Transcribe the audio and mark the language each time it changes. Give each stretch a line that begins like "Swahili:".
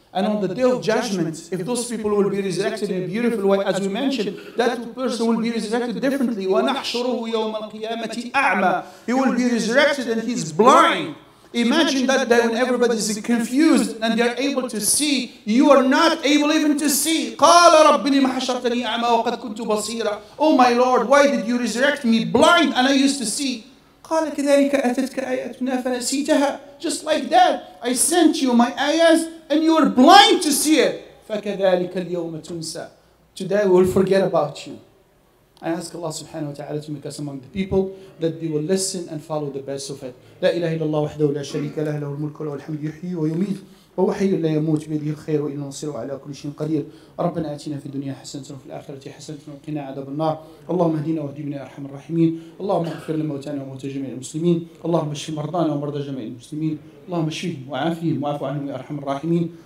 English: And on the day of judgment, if those people will be resurrected in a beautiful way, as we mentioned, that person will be resurrected differently.
Arabic: وَنَحْشُرُهُ يَوْمَ الْقِيَامَةِ أَعْمَى.
English: He will be resurrected and he's blind. Imagine that day when everybody is confused and they are able to see, you are not able even to see.
Arabic: قَالَ رَبِّ لِمَ حَشَرْتَنِي أَعْمَى وَقَدْ كُنْتُ بَصِيرًا.
English: Oh my Lord, why did you resurrect me blind and I used to see?
Arabic: قال كذلك أتتك آياتنا فنسيتها.
English: Just like that, I sent you my ayahs and you were blind to see it.
Arabic: فكذلك اليوم تنسى.
English: Today we will forget about you. I ask Allah subhanahu wa ta'ala to make us among the people that they will listen and follow the best of it.
Arabic: لا إله إلا الله وحده لا شريك له له الملك وله الحمد يحيي ويميت وهو حي لا يموت بيده الخير وإنه نصيره على كل شيء قدير. ربنا آتنا في الدنيا حسنة وفي الآخرة حسنة وقنا عذاب النار. اللهم اهدنا واهد بنا يا أرحم الراحمين. اللهم اغفر لموتانا وموتى جميع المسلمين. اللهم اشف مرضانا ومرضى جميع المسلمين. اللهم اشفهم وعافهم واعف عنهم يا أرحم الراحمين.